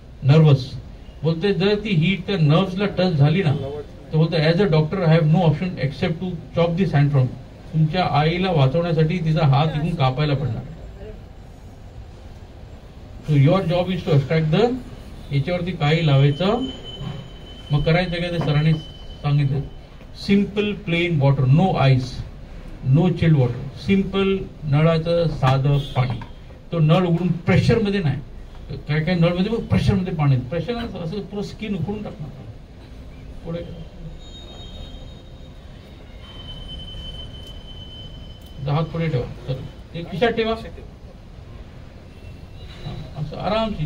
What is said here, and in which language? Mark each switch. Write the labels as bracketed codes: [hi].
[mr] Nervous बोलते जर ती हीट त्या नर्व्सला टच झाली ना तर बोलतो [en] As a doctor I have no option except to chop this hand from. [mr] तुमच्या आईला वाचवण्यासाठी तिचा हात इथून कापायला पडणार. [en] So your job is to extract the. [mr] याच्यावरती काही लावायचं. मग करायचं काय ते सरांनी सांगितलं. [en] Simple plain water, no ice, no chilled water. [mr] Simple नळाचं साधं पाणी. तो नळ उघडून प्रेशरमध्ये नाही, काय काय नळमध्ये प्रेशरमध्ये पाणी, प्रेशर असं पुरं स्किन उकळून टाकणार. पुढे हात पुढे ठेवा, तर ते खिशात ठेवा असं आरामशी.